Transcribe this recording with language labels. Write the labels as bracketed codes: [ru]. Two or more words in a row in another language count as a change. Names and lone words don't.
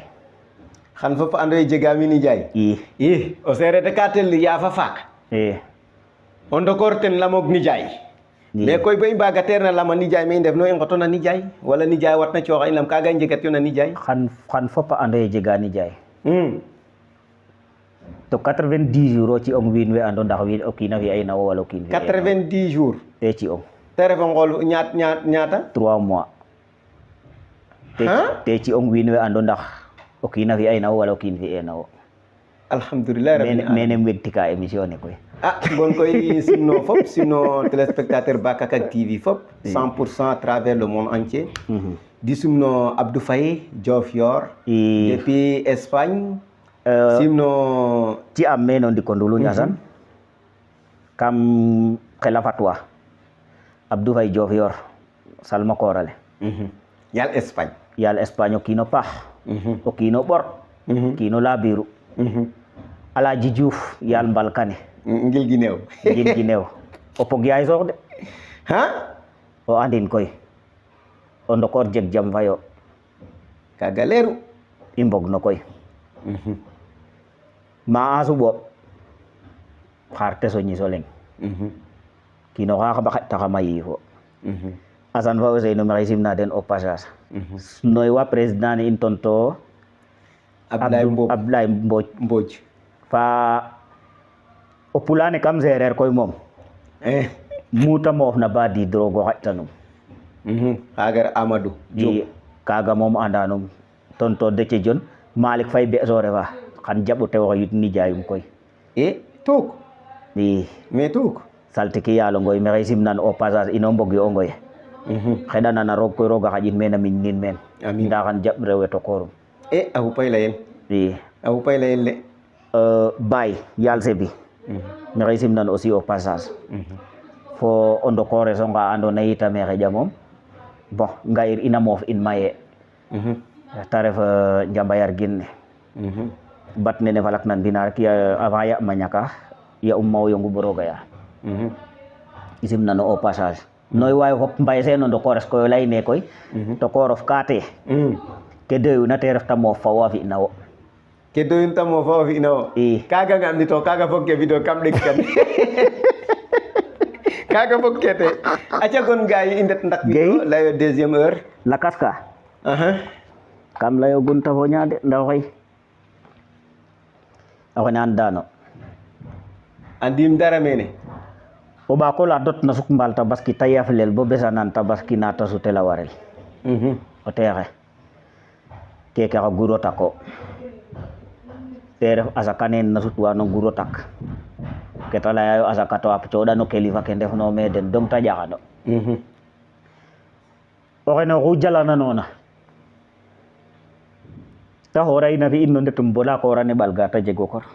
[srr] xan fop ando ye jega mi nijaay i o sereer ka tel yafa faak o ndokor ten lamog nijaay mais koy bo i mbaga teer na lama nijaay me i ndef no i ngoto na nijaay wala nijaay watna cooxa in lam kaga i njegat yo na nijaay xan fopa ando ye jega nijaay to 90 jours o ci ong wiin we ando ndax wiin o kiina fi ay nawo wala o kiin fi 90 jours te ci ong te ref o ngool ñaata 3 mois te ci ong wiin we ando ndax o kiina fi ay nawo wala o kiin fi e nawo [ar] alhamdulillah rabbil alamin [srr] mene wegtika émission ne koy bon koy simno fop simno téléspectateur Bakakak TV fop 100% [fr] à travers le monde entier [srr] di simno Abdou Faye Diofior depuis Espagne simno ci am meno ndiko ndulu Ndiassane kam xela fatwa Abdou Faye Diofior salma korale yal Espagne o kiino paax o kiino ɓor kiino labiru Alaaji Diouf yaal mbalkane ngil gineew o pog yaay soox de o andin koy o ndokor jeg jam fayo kaga leeru i mbog no koy ma a suɓo xaar teso ñiso leng kiino xa xaɓa xaƴtaxama yiifo Assane fa Ousseynou maxey simna den [fr] au passage [srr] noy wa président ne in tonto Abdoulaye Mbodj fa o pulane kam sereer koy moom muta moof na ba di drogo xaƴtanum xaga Amadou i kaga moom andanum tonto Déthié Dione Malick Faye be so refa xan jaɓo tew xe yut nijaayum koy tuuk i mais tuuk saltiki yaalo ngoy maxey simnan [fr] au passage [srr] ino mbog yo o ngoy xeɗanana roog koy rooga xaƴin meen a miñ nin meen nda xan jaɓ rewe to koorum a xupay leyel i a xupay leyel de Baye yaal sebi maxey simnan [fr] aussi au passage [srr] fo o ndokores onga ando naye itame xeƴa moom bon ngayir ina moof in maye ta ref Njambayar Gine bat nene falak nan mbina rek avant ya ma ñaka ya mawo yongu bo roga ya i simnano [fr] au passage [srr] noy waay fop mbay se no ndokores koy leyne koy tokorof kaate ke doyuna te ref ta moof fa wa fina wo ke doyun ta moof fa wa fina wo kaga ngam ni to kaga fog ke video kam ɗeg kan kaga fog ke te aca gon gaay i ndet ndak video leyo [fr] deuxième heure [srr] lakas ka kam leyo gun ta fo ñaade nda xoy o xene an dano andim dara mene o ɓaako la dot na suk mbaal tabaski ta yaflel bo besanan tabaski na ta sutela warel o teexe keke xa guro tako te ref asaka neen na sutwa no guro tak ke ta leya yo asaka to a cooɗano kilifa ke ndefno me den dong ta ƴaxano o xene oxu jalana noona ta xoora ina fi in no ndetum bola koorane ɓalga ta jego kor